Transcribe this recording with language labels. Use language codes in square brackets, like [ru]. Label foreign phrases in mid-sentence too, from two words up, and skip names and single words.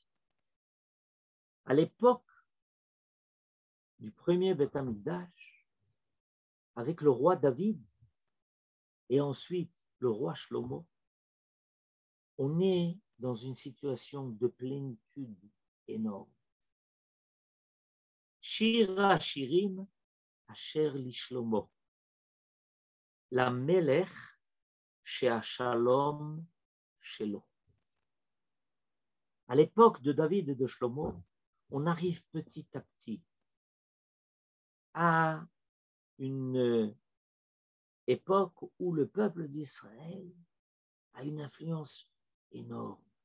[fr] À l'époque du premier [he] בית המקדש, [fr] avec le roi David et ensuite le roi Shlomo, on est dans une situation de plénitude énorme. [he] שיר השירים אשר לשלמה למלך שהשלום שלו. [fr] À l'époque de David et de Shlomo, on arrive petit à petit à une époque où le peuple d'Israël a une influence énorme,